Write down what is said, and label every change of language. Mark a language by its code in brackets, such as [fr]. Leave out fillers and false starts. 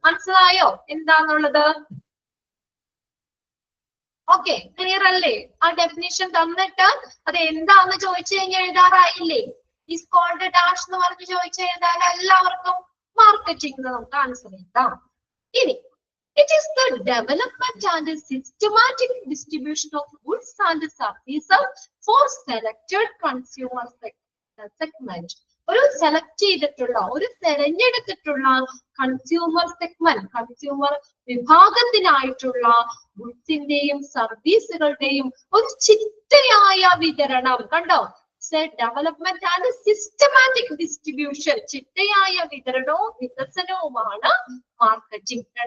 [ml] മനസ്സിലായോ എന്താന്നുള്ളത്? Okay, clear അല്ലേ? ആ ഡെഫിനിഷൻ തന്നിട്ട് അത് എന്താന്ന് ചോദിച്ചു കഴിഞ്ഞാൽ എഴുതാറായില്ലേ? [en] is called dash [ml] എന്ന് പറഞ്ഞ് ചോദിച്ചു കഴിഞ്ഞാൽ എല്ലാവർക്കും മാർക്കറ്റിംഗ് നമുക്ക് ആൻസർ ചെയ്താം. [en] ഇനി it is the development and systematic distribution of goods and services for selected consumer segment. [ml] ഒരു സെലക്ട് ചെയ്തിട്ടുള്ള, ഒരു തെരഞ്ഞെടുത്തിട്ടുള്ള കൺസ്യൂമർ സെഗ്മെന്റ്, കൺസ്യൂമർ വിഭാഗത്തിനായിട്ടുള്ള ഗുഡ്സിന്റെയും സർവീസുകളുടെയും ഒരു ചിട്ടയായ വിതരണം. കണ്ടോ? [en] development and systematic distribution, [ml] ചിട്ടയായ വിതരണവും വികസനവുമാണ് മാർക്കറ്റിംഗ്.